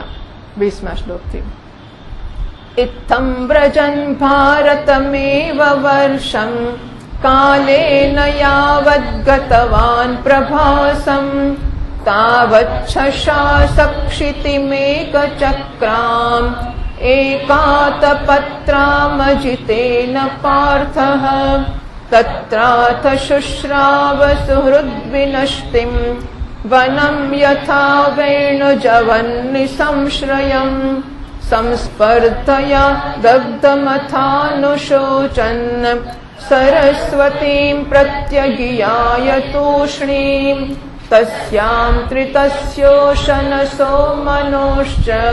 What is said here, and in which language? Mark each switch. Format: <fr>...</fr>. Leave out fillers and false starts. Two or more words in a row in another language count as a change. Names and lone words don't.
<gu>20મા શ્લોકથી</gu> <sa>ઇત્થં વ્રજન ભારતમેવ વર્ષમ કાલેન યાવદ્ ગતવાન પ્રભાસમ તાવચ્છશાસક્ષિતિમેકચક્રામ એકાતપત્રામજિતેન પાર્થઃ तत्राथ शुश्राव सुहृद्विनष्टिं वनं यथा वेणुजवन्निसंश्रयम् संस्पर्धया दग्धमथानुशोचन् सरस्वतीं प्रत्यगियाय तूष्णीं तस्यां त्रितस्योशनसो मनोश्च</sa>